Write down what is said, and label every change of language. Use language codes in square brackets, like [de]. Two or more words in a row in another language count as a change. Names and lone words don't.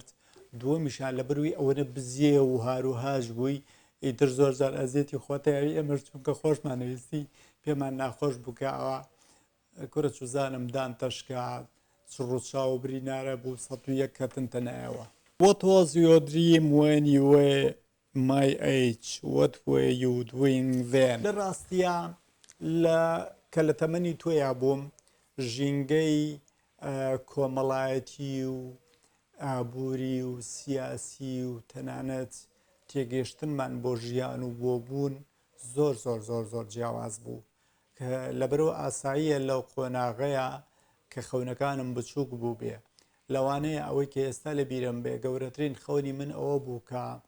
[ckb] دووەمیشان لە بروی ئەوەنە بزیێ و هاروهاش بووی، ئیتر زۆر جار ئەزیێتی خۆتەیەوی ئەمەش چونکە خۆشمانەویستی پێمان ناخۆش بوو کە ئەوە کورە چوزانم دان تەشکات ڕووچاو و برینارە بوو 101 کەتنتە نایەوە. [en] What was your dream when you were my age? What were you doing then? [ckb] لە ڕاستیە کە لە تەمەنی تۆیا بووم ژینگەی کۆمەڵایەتی و ئابووری و سیاسی و تەنانەت تێگەیشتنمان بۆ ژیان و بۆ بوون زۆر زۆر زۆر زۆر جیاواز بوو کە لەبەرەوە ئاساییە لەو قۆناغەیە کە خەونەکانم بچووک بوو بێ لەوانەیە ئەوەی کە ئێستا لە بیرم بێ گەورەترین خەونی من ئەوە بوو کە